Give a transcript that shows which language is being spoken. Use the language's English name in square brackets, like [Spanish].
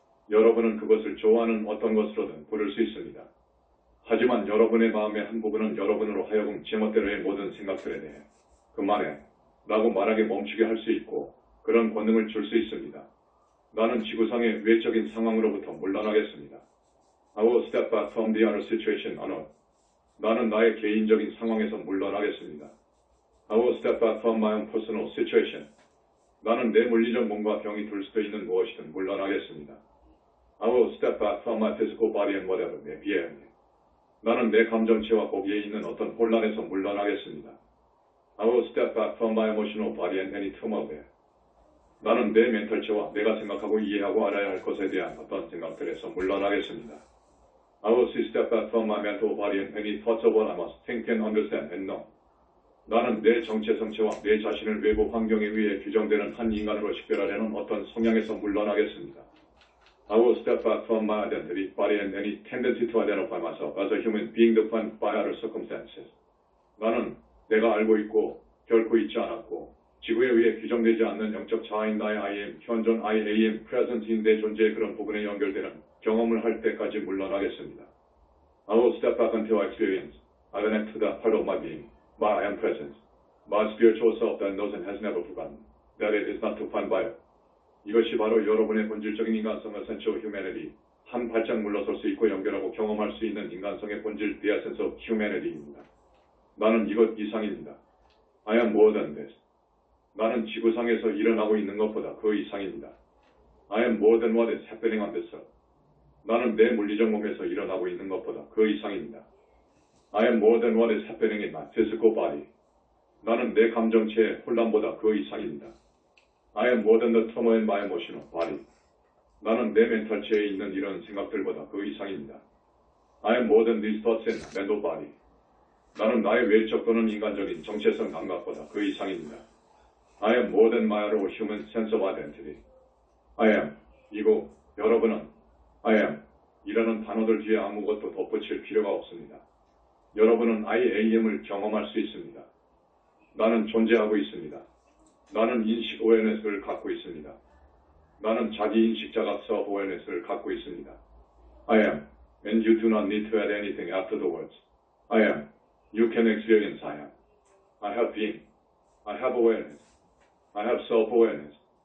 [Korean] 여러분은 그것을 좋아하는 어떤 것으로든 부를 수 있습니다. 하지만 여러분의 마음의 한 부분은 여러분으로 하여금 제멋대로의 모든 생각들에 대해 그만해 라고 말하게 멈추게 할 수 있고 그런 권능을 줄 수 있습니다. 나는 지구상의 외적인 상황으로부터 물러나겠습니다. [English] I will step back from the other situation alone. [Korean] 나는 나의 개인적인 상황에서 물러나겠습니다. [English] I will step back from my own personal situation. [Korean] 나는 내 물리적 몸과 병이 들 수도 있는 무엇이든 물러나겠습니다. [English] I will step back from my physical body and whatever may be. [Korean] 나는 내 감정체와 거기에 있는 어떤 혼란에서 물러나겠습니다. [English] I will step back from my emotional body and any turmoil. [Korean] 나는 내 멘탈체와 내가 생각하고 이해하고 알아야 할 것에 대한 어떤 생각들에서 물러나겠습니다. [English] I will step back from my mental body and any thoughts of what I must think and understand and know. [Korean] 나는 내 정체성체와 내 자신을 외부 환경에 의해 규정되는 한 인간으로 식별하려는 어떤 성향에서 물러나겠습니다. [English] I will step back from my identity, body and any tendency to identify myself as a human being defined by other circumstances. [Korean] 나는 내가 알고 있고 결코 잊지 않았고 지구에 의해 규정되지 않는 영적 자아인 나의 I am, 현존 I am, present인 내 존재의 그런 부분에 연결되는 경험을 할 때까지 물러나겠습니다. [English] I will step back until I experience, I connect to that part of my being, my I am presence, my spiritual self that knows and has never forgotten, that it is not defined by it. [Korean] 이것이 바로 여러분의 본질적인 인간성을 [English] essential humanity, [Korean] 한 발짝 물러설 수 있고 연결하고 경험할 수 있는 인간성의 본질, [English] the essence of humanity [Korean] 입니다. 나는 이것 이상입니다. [English] I am more than this. [Korean] 나는 지구상에서 일어나고 있는 것보다 그 이상입니다. [English] I am more than what is happening on this earth. [Korean] 나는 내 물리적 몸에서 일어나고 있는 것보다 그 이상입니다. [English] I am more than what is happening in my physical body. [Korean] 나는 내 감정체의 혼란보다 그 이상입니다. [English] I am more than the turmoil in my emotional body. [Korean] 나는 내 멘탈체에 있는 이런 생각들보다 그 이상입니다. [English] I am more than these thoughts in my mental body. [Korean] 나는 나의 외적 또는 인간적인 정체성 감각보다 그 이상입니다. [English] I am more than my other human sense of identity. [Korean] I am, 이고 여러분은 I am, 이라는 단어들 뒤에 아무것도 덧붙일 필요가 없습니다. 여러분은 I am을 경험할 수 있습니다. 나는 존재하고 있습니다. 나는 인식 awareness를 갖고 있습니다. 나는 자기 인식 자각 self awareness를 갖고 있습니다. [English] I am, and you do not need to add anything after the words. I am, you can experience I am. I have being, I have awareness, I have self awareness.